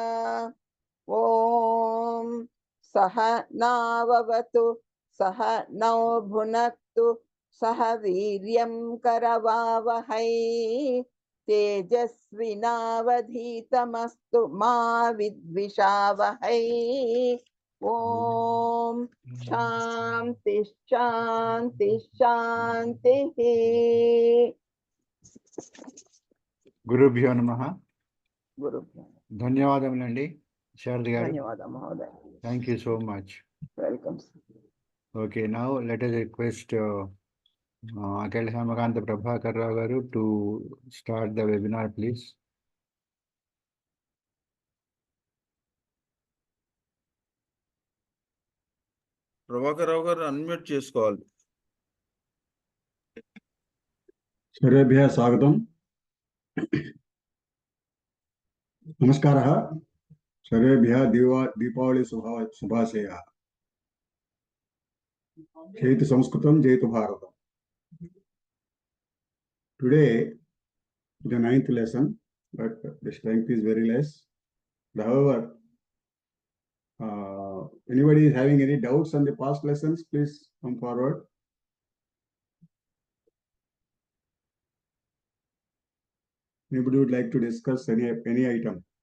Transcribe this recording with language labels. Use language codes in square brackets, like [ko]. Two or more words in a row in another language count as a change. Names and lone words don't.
[sa] ओम सह नाववतु सह नौ भुनक्तु सह वीर्यं करवावहै तेजस्विनावधीतमस्तु मा विद्विषावहै ओम शांति शांति शांति గురుభ్యో నమః. गुरुभ्यो [te] ధన్యవాదములండి శారద గారు. [sa] धन्यवाद महोदय. [en] thank you so much. वेलकम. Okay, now let us request Akhil Hemakanta Prabhakar Rao garu to start the webinar, please. [te] ప్రభాకర్ రావు గారు అన్మ్యూట్ చేసుకోవాలి. [sa] सर्वेभ्यः स्वागतम्. नमस्कारः. सर्वेभ्यः दीपावली शुभाशयाः. जयतु संस्कृतं, जयतु भारतम्. [en] Today, the 9th lesson, but the strength is very less. However, anybody is having any doubts on the past lessons, please come forward. Anybody would like to discuss any item?